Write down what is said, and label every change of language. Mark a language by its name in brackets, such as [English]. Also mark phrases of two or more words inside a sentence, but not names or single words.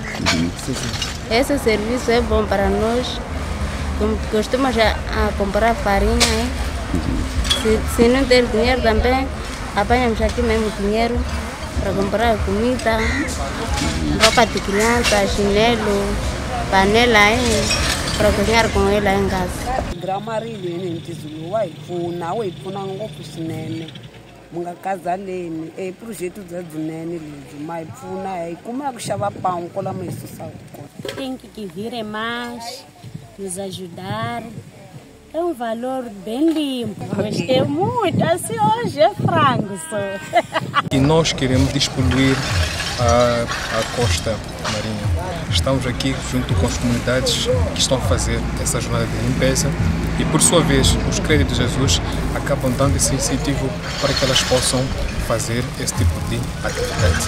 [Portuguese] Esse serviço é bom para nós. Costumamos a comprar farinha, hein? Se não ter dinheiro também, apanhamos aqui mesmo dinheiro para comprar comida, roupa de criança, chinelo, panela, hein? Para cozinhar com ela em casa. [Tsonga] Gramarilini ntizuluwai pfuna ngopfu swinene mu nga kazaleni projeto byadzinene lebyi ma hi pfuna hi kuma ku xava pão kwala ma hi susaka kona. [Portuguese] Tem que vir mais nos ajudar. É um valor bem limpo. Gostei muito. Assim hoje é frango só. E nós queremos despoluir a costa marinha. Estamos aqui junto com as comunidades que estão a fazer essa jornada de limpeza e, por sua vez, os créditos de Jesus acabam dando esse incentivo para que elas possam fazer esse tipo de atividade.